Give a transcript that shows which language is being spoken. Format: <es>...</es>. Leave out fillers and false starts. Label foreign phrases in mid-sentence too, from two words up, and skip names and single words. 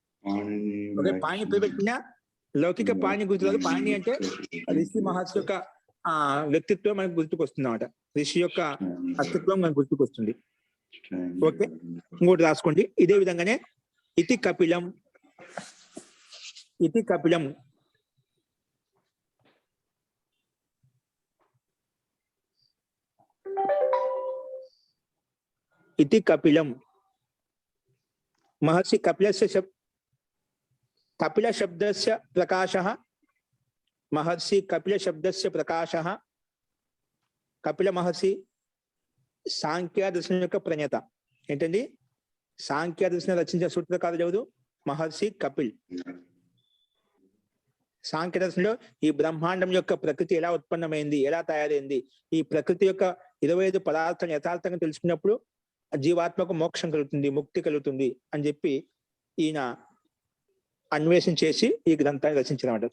<te>ఒకే పాణి పేరు పెట్టినా లౌకిక పాణి గుర్తురాదు. పాణి అంటే ఋషి మహర్షి యొక్క వ్యక్తిత్వం మనకు గుర్తుకొస్తుంది అన్నమాట. ఋషి యొక్క అస్తిత్వం మనకు గుర్తుకొస్తుంది. ఓకే, ఇంకోటి రాసుకోండి. ఇదే విధంగానే</te> <sa>ఇతి కపిలం, ఇతి కపిలం इति कपिलम महर्षि कपिलस्य कपिल शब्दस्य प्रकाशः, महर्षि कपिल शब्दस्य प्रकाशः, कपिल महर्षि सांख्य दर्शन</sa> <te>యొక్క ప్రణేత. ఏంటండి? సాంఖ్య దర్శనం రచించిన సూత్రకారుడు ఎవరు? మహర్షి కపిల్. సాంఖ్య దర్శనంలో ఈ బ్రహ్మాండం యొక్క ప్రకృతి ఎలా ఉత్పన్నమైంది, ఎలా తయారైంది, ఈ ప్రకృతి యొక్క 25 పదార్థాలను యథార్థంగా తెలుసుకున్నప్పుడు జీవాత్మకు మోక్షం కలుగుతుంది, ముక్తి కలుగుతుంది అని చెప్పి ఈయన అన్వేషణ చేసి ఈ గ్రంథాన్ని రచించారన్నమాట.</te>